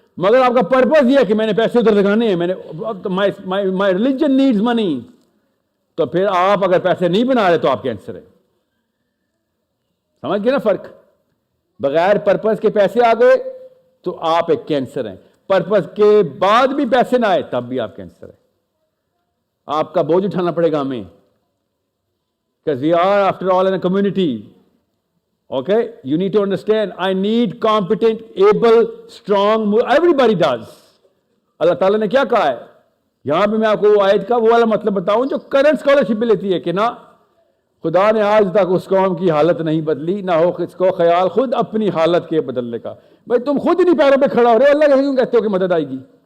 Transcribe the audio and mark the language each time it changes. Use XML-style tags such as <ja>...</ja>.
<hi>मगर आपका पर्पस ये है कि मैंने पैसे उधर लगाने हैं, मैंने</hi> <en>my religion needs money,</en> <hi>तो फिर आप अगर पैसे नहीं बना रहे तो आप कैंसर हैं। समझ गए ना फर्क? बगैर पर्पस के पैसे आ गए तो आप एक कैंसर हैं, पर्पस के बाद भी पैसे ना आए तब भी आप कैंसर हैं। आपका बोझ उठाना पड़ेगा हमें,</hi> <en>because we are after all in a community. Okay, you need to understand, I need competent, able, strong, everybody does.</en> <hi>अल्लाह ताला ने क्या कहा है यहां पे, मैं आपको आयत का वो वाला मतलब बताऊं जो करंट स्कॉलरशिप भी लेती है कि ना खुदा ने आज तक उस कौम की हालत नहीं बदली, ना हो इसको ख्याल खुद अपनी हालत के बदलने का। भाई तुम खुद ही नहीं पैरों पे खड़ा हो रहे, अल्लाह क्यों कहते हो कि मदद आएगी?</hi>